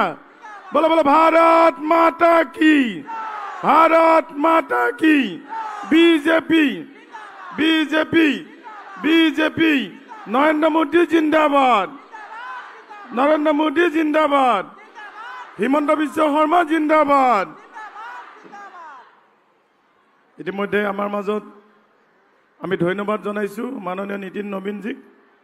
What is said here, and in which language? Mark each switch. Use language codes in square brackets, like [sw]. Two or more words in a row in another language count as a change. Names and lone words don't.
[hi] बोलो बोलो भारत माता की, भारत माता की। बीजेपी, बीजेपी, बीजेपी। नरेंद्र मोदी जिंदाबाद, नरेंद्र मोदी जिंदाबाद, हिमंत बिश्व शर्मा जिंदाबाद। [as] ইতিমধ্যে আমাৰ মাজত আমি ধন্যবাদ জনাইছো মাননীয় নীতিন নবীনজীক।